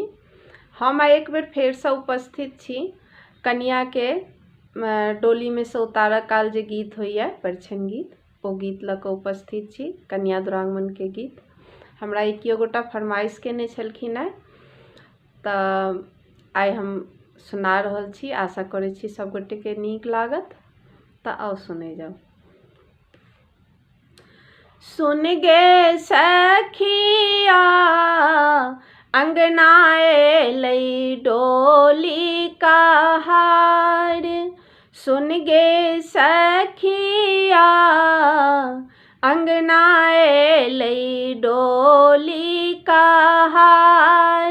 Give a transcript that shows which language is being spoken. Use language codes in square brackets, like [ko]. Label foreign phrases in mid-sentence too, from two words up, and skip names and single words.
[mai] हम एक बेर फेर से उपस्थित छी कन्या के डोली में से उतारऽ काल जे गीत होइए परिछन गीत, ओ गीत लऽ कऽ उपस्थित छी। कन्या दुरागमन के गीत हमरा एकियो गोटा फरमाइश केने छलखिन हैं, तऽ आइ हम सुना रहल छी। आशा करै छी सब गोटे के नीक लागत। तऽ आओ सुने जाओ। सुन गे सखिया अंगना एलै डोली कहार, सुन गे सखिया अंगना एलै डोली कहार।